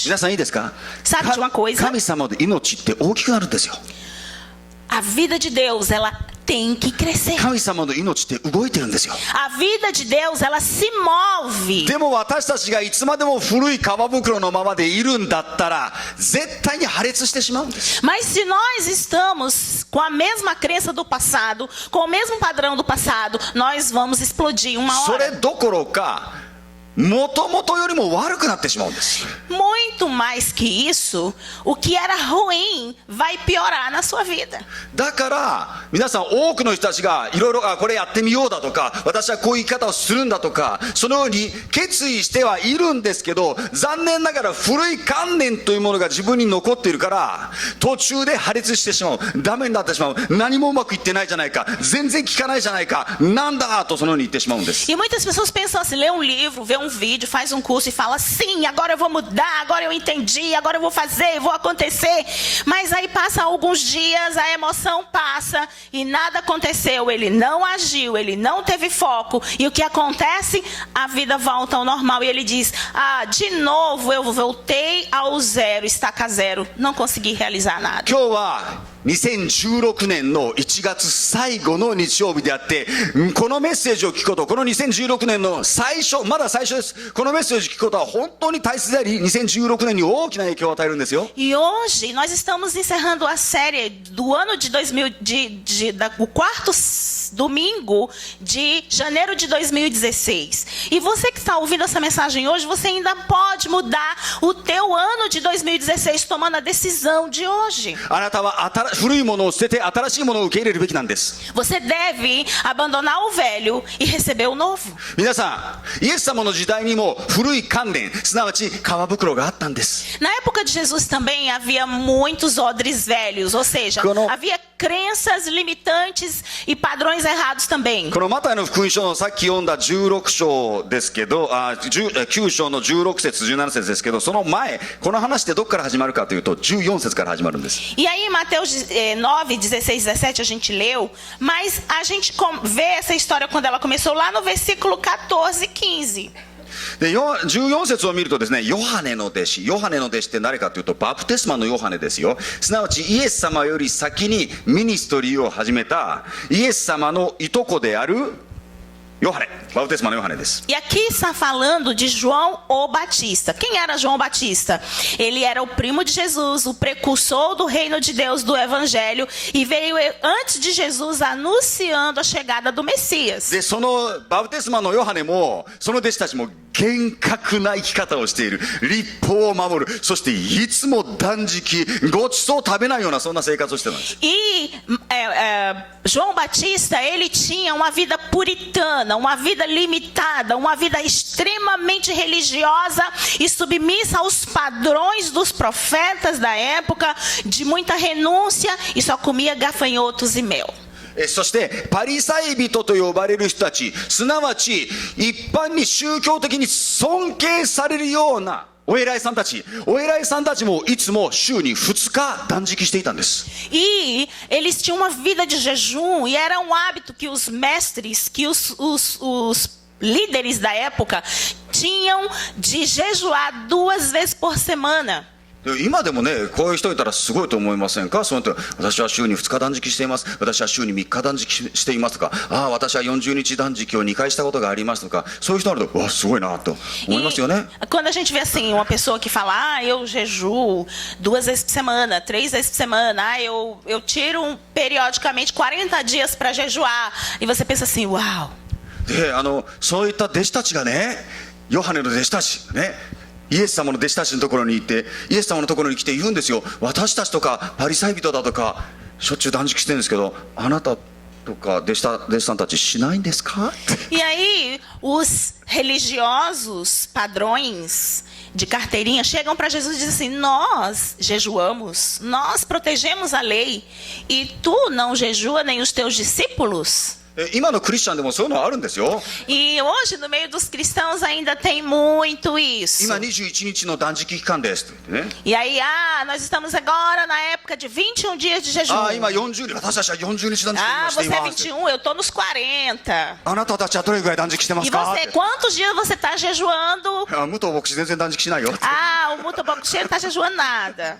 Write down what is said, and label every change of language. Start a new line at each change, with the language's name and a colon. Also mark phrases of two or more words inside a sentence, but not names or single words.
Japanese: 皆さんいいですか？
Portuguese: Sabe de uma coisa?
Japanese: 神様の命って大きくなるんですよ。
Portuguese: A vida de Deus, ela tem que crescer.
Japanese: 神様の命って動いてるんですよ。
Portuguese: A vida de Deus, ela se move.
Japanese: でも私たちがいつまでも古い皮袋のままでいるんだったら絶対に破裂してしまうんです。
Portuguese: Mas se nós estamos com a mesma crença do passado, com o mesmo padrão do passado, nós vamos explodir uma
Japanese: それ
Portuguese: hora.
Japanese: どころかもともとよりも悪くなってしまうんです。
Portuguese: Muito mais que isso, o que era ruim vai piorar na sua vida.
Japanese: だから皆さん多くの人たちがいろいろこれやってみようだとか、私はこういう生き方をするんだとか、そのように決意してはいるんですけど、残念ながら古い観念というものが自分に残っているから、途中で破裂してしまう、ダメになってしまう、何もうまくいってないじゃないか、全然効かないじゃないか、なんだとそのように言ってしまうんです。
Portuguese: E muitas pessoas pensam assim, lê um livro, vê um vídeo, faz um curso e fala, sim, agora eu vou mudar, agora eu entendi, agora eu vou fazer, vou acontecer. Mas aí passa alguns dias, a emoção passa e nada aconteceu, ele não agiu, ele não teve foco. E o que acontece? A vida volta ao normal e ele diz, de novo eu voltei ao zero, estaca zero, não consegui realizar nada.
Japanese: 今日は2016年の1月最後の日曜日であって、このメッセージを聞くこと、この2016年の最初、まだ最初です。このメッセージを聞くことは本当に大切であり、2016年に大きな影響を与えるんですよ。
Portuguese: E hoje nós estamos encerrando a série do ano de 2000, o quarto domingo de janeiro de 2016. E você que está ouvindo essa mensagem hoje, você ainda pode mudar o teu ano de 2016 tomando a decisão de hoje.
Japanese: あなたは古いものを捨てて新しいものを受け入れるべきなんです。
Portuguese: Você deve abandonar o velho e receber o novo.
Japanese: 皆さん、イエス様の時代にも古い観念、すなわち皮袋があったんです。
Portuguese: Na época de Jesus também havia muitos odres velhos, ou seja, havia crenças limitantes e padrões errados também.
Japanese: このマタイの福音書のさっき読んだ16章ですけど、9章の16節17節ですけど、その前、この話ってどこから始まるかというと14節から始まるんです。
Portuguese: E aí, Mateus 9, 16, 17 a gente leu, mas a gente vê essa história quando ela começou lá no versículo 14 e 15.
Japanese: で14節を見るとですね、ヨハネの弟子って誰かというとバプテスマのヨハネですよ。すなわちイエス様より先にミニストリーを始めたイエス様のいとこであるヨハネ、バプテスマのヨハネです。
Portuguese: E aqui está falando de João o Batista. Quem era João Batista? Ele era o primo de Jesus, o precursor do reino de Deus, do evangelho, e veio antes de Jesus anunciando a chegada do Messias.
Japanese: でそのバプテスマのヨハネもその弟子たちも厳格な生き方をしている、律法を守る、そしていつも断食、ごちそうを食べないようなそんな生活をしてたんです。
Portuguese: E João Batista, ele tinha uma vida puritana, uma vida limitada, uma vida extremamente religiosa e submissa aos padrões dos profetas da época, de muita renúncia, e só comia gafanhotos e mel.
Japanese: そしてパリサイ人と呼ばれる人たち、すなわち一般に宗教的に尊敬されるようなお偉いさんたちもいつも週に2日断食していたんです。
Portuguese: E eles tinham uma vida de jejum, e era um hábito que os mestres, que os líderes da época tinham de jejuar 2 vezes por semana.
Japanese: 今でもね、こういう人いたらすごいと思いませんか？その私は週に2日断食しています、私は週に3日断食していますとか、私は40日断食を2回したことがありますとか、そういう人になると、わ、すごいなと思いますよね。
Portuguese: Quando a gente vê assim, uma pessoa que fala, eu jejuo 2 vezes por semana, 3 vezes por semana, eu tiro periodicamente 40 dias para jejuar, e você pensa assim, uau.
Japanese: で、そういった弟子たちがね、ヨハネの弟子たちね、イエス様の弟子たちのところに行って、イエス様のところに来て言うんですよ。私たちとかパリサイ人だとかしょっちゅう断食してるんですけど、あなたとか弟子さんたちしないんですか？
Portuguese: E aí os religiosos padrões de carteirinha chegam para Jesus e dizem assim, nós jejuamos, nós protegemos a lei, e tu não jejua nem os teus discípulos?
Japanese: 今のクリスチャンでもそういうのあるんですよ。
Portuguese: E hoje no meio dos cristãos ainda tem muito isso.
Japanese: 今21日の断食期間ですと言ってね。
Portuguese: E aí, nós estamos agora na época de 21 dias de jejum.
Japanese: 今40日、私たちは40日断食してい
Portuguese: você é
Japanese: ます。
Portuguese: 21, eu estou nos 40.
Japanese: あなたたちはどれぐらい断食してま E すか？
Portuguese: você, quantos dias você está jejuando?
Japanese: 武藤牧師全然断食しないよ。
Portuguese: O Mutobokushi não está jejuando nada.